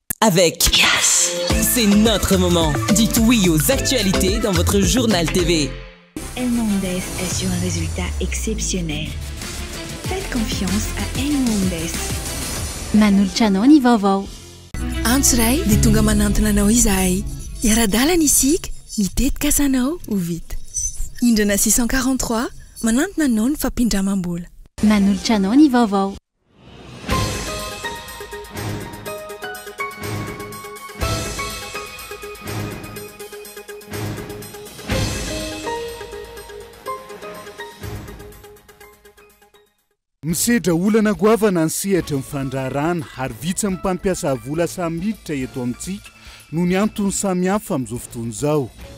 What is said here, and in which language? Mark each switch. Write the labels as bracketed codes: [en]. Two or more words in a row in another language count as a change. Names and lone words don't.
[fr] avec Yes. C'est notre moment. Dites oui aux actualités dans votre journal TV. El Mondes assure un résultat exceptionnel. Faites confiance à El Mondes. [mg] Manolotra anao ny vaovao. Antsoray dia tonga manantona anao izahay. Iara-dalana isika, mitetika asanao ho vita. Indrana 643 manantona anao ny fampindramam-bola. Manolotra anao ny vaovao. Misedra olana goavana ny sehatra mifandrarana ary vitsy amin'ny mpampiasa vola samy miditra eto amintsika no ny antony samihafa amin'izao fotoana izao.